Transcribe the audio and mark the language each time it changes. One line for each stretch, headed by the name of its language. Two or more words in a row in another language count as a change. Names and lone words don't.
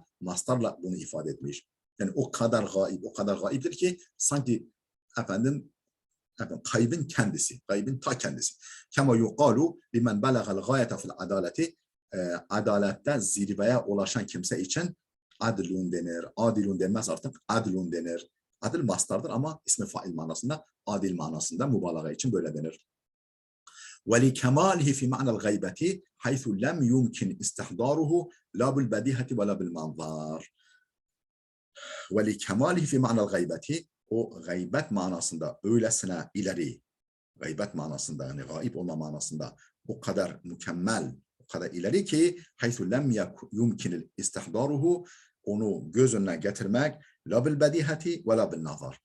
Turkish: Mastarla bunu ifade etmiş. Yani o kadar gaib, o kadar gaibdir ki sanki efendim kaybın kendisi, kaybın ta kendisi.
Arabic: كما يقال لمن بلغ الغاية في العدالة,
Turkish: adalette zirveye ulaşan kimse için adilun denir. Adilun denmez artık, adilun denir. Adil mastardır ama ismi fail manasında, adil manasında mübalağa için böyle denir.
Arabic: وَلِكَمَالِهِ فِي مَعْنَى الْغَيْبَةِ حَيْثُ لَمْ يُمْكِنْ إِسْتِحْضَارُهُ لَا بِالْبَدِيهَةِ وَلَا بِالْمَنْظَارِ. وَلِكَمَالِهِ فِي مَعْنَى الْغَيْبَةِ,
Turkish: o gaybet manasında öylesine ileri, gaybet manasında yani gaib olma manasında o kadar mükemmel, o kadar ileri ki
Arabic: حيث لم يمكن استحضاره,
Turkish: onu göz önüne getirmek
Arabic: لا بالبديهة ولا بالنظر.